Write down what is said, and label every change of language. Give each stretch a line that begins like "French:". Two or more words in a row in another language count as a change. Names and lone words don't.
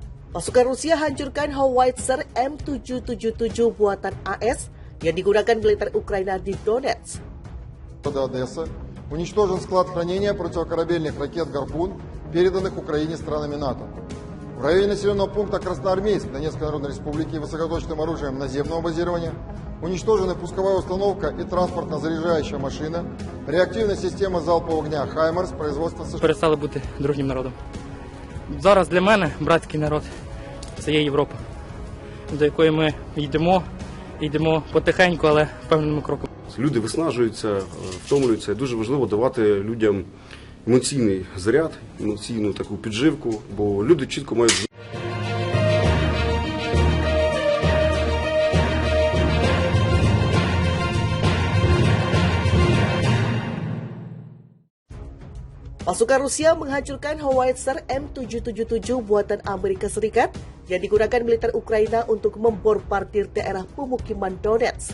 Indonesian: Pasukan Rusia hancurkan Howitzer M777 buatan AS yang digunakan militer Ukraina di Donetsk.
Russian: Одесса уничтожен склад хранения противокорабельных ракет «Гарпун», переданных Украине странами НАТО. В районе населенного пункта Красноармейск Донецкой Народной Республики высокоточным оружием наземного базирования уничтожены пусковая установка и транспортно-заряжающая машина, реактивная система залпового огня «Хаймарс» производства США.
Ukrainian: Перестали бути дружнім народом. Зараз для мене братський народ – це є Європа, до якої ми йдемо потихеньку, але впевненими кроком. Люди виснажуються, втомлюються. Дуже важливо давати людям емоційний заряд, емоційну таку підживку, бо люди чітко мають.
Indonesian: Pasukan Rusia menghancurkan Howitzer M777 buatan Amerika Serikat yang digunakan militer Ukraina untuk membombardir daerah pemukiman Donetsk.